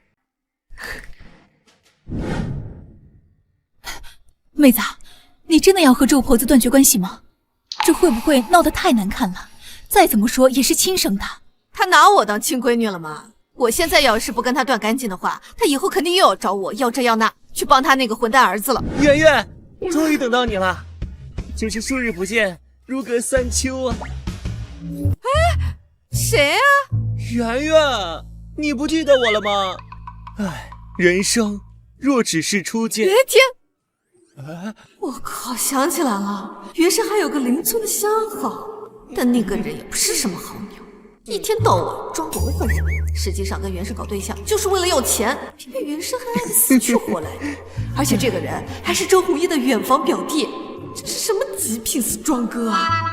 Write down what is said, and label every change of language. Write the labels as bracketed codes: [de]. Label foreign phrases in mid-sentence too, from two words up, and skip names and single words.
[zh] 妹子，你真的要和周婆子断绝关系吗？这会不会闹得太难看了？再怎么说也是亲生的。她拿我当亲闺女了吗？我现在要是不跟她断干净的话，她以后肯定又要找我要这要那，去帮她那个混蛋兒子了。圆圆，終於等到你了，真是數日不見，如隔三秋啊！哎，誰啊？圓圓，你不記得我了嗎？唉，人生若只是初見。別天！我靠，想起來了，袁氏還有個鄰村的相好，但那個人也不是什麼好鳥，一天到晚裝模作樣，實際上跟袁氏搞對象就是為了要錢，偏偏袁氏還愛得死去活來的，而且這個人還是周鴻燁的遠房表弟，這是什麼極品死壯哥啊！